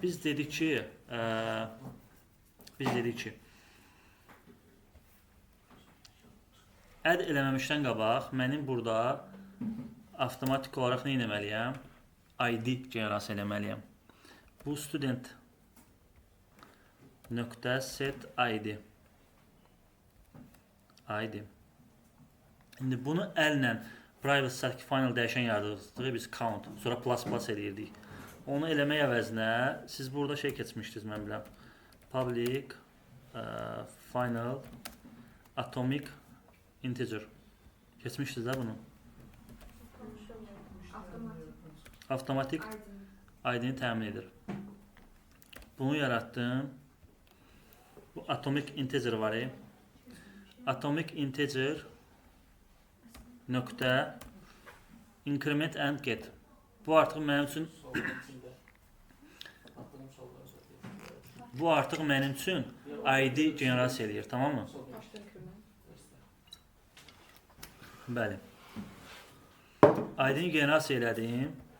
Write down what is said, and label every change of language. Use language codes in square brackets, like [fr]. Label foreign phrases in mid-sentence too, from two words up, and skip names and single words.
[az] Biz dedik ki, add eləməmişdən qabaq mənim burada avtomatik olaraq nə etməliyəm? ID generasiya eləməliyəm. Bu student nöqtə set ID. İndi bunu əllə [en] private static final [az] dəyişən yaradırıq biz count, sonra plus eləyirdik. Onu eləmək əvəzinə siz burada şey keçmişdiniz, mən biləm. [en] Public final atomic integer. [az] Keçmişdiniz də bunu. Avtomatik ID-ni təmin edir. Bunu yaratdım. Bu [en] atomic integer [az] var. [en] Atomic integer [az] nöqtə [en] increment and get. [az] Bu artıq mənim üçün ID generasiya eləyir, tamam mı? Bəli. ID-ni generasiya elədim.